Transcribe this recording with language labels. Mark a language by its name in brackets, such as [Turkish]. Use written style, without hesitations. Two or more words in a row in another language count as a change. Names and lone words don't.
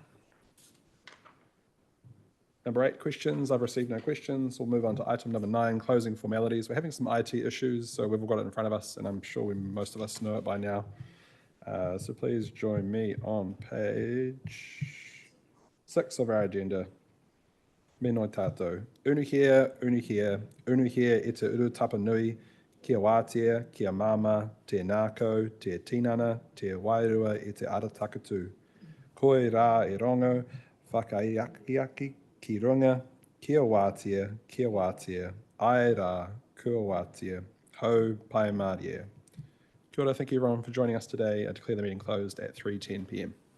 [English] Number 8, questions. I've received no questions. We'll move on to item number 9, closing formalities. We're having some IT issues, so we've all got it in front of us, and I'm sure most of us know it by now. So please join me on page 6 of our agenda. [Māori] Me noi tātou. Unuhia, unuhia, unuhia e te uru tapa nui, kia wātea, kia mama, te nākau, te tinana, te wairua e te ara takatū. Koe rā e rongo, whakaiaki ki runga, kia wātea, ai rā, kua wātea, hau pai mārie. Kia ora, [English] thank you everyone for joining us today. I declare the meeting closed at 3:10 p.m.